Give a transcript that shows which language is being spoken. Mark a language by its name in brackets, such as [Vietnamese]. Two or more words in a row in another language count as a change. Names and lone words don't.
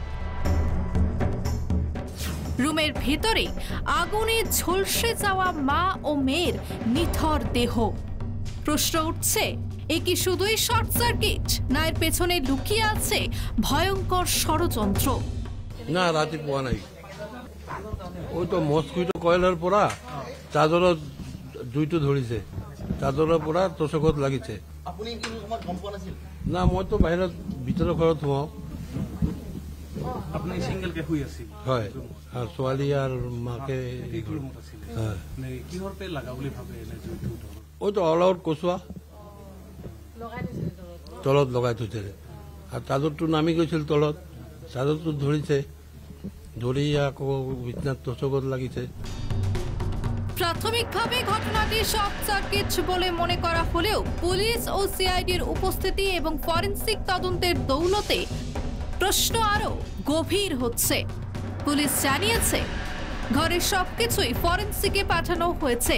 [Bangla] রুমের ভেতরে আগুনে ঝলসে যাওয়া মা ও মেয়ের নিথর দেহ। প্রশ্ন উঠছে, এ কি শুধুই শর্ট সার্কিট, না এর পেছনে লুকিয়ে আছে ভয়ঙ্কর ষড়যন্ত্র? [Assamese] না, রাতে পোয়া নাই। ওই তো [English] mosquito coil [Assamese] পৰা চাদৰত জুইটো ধৰিছে, চাদৰৰ পৰা তোষকত লাগিছে। না, মইতো বাহিৰত ভিতৰৰ ঘৰত সোমাওঁ। আপুনি সিংগেলকে শুই আছিল? হয়, আৰু ছোৱালী আৰু মাকে কিহৰ পে লাগা বুলি ভাবে? ওই তো অলআউট কচুৱা তলত লগাই থৈছে, আৰু চাদৰটো নামি গৈছিল তলত। চাদৰটো ধৰিছে, ধৰি আকৌ বিছনাত তোষকত লাগিছে। [Bangla] প্রাথমিকভাবে ঘটনাটি শর্ট সার্কিট বলে মনে করা হলেও পুলিশ ও সিআইডির উপস্থিতি এবং ফরেনসিক তদন্তের দৌলতে প্রশ্ন আরো গভীর হচ্ছে। পুলিশ জানিয়েছে ঘরের সবকিছুই ফরেনসিকে পাঠানো হয়েছে।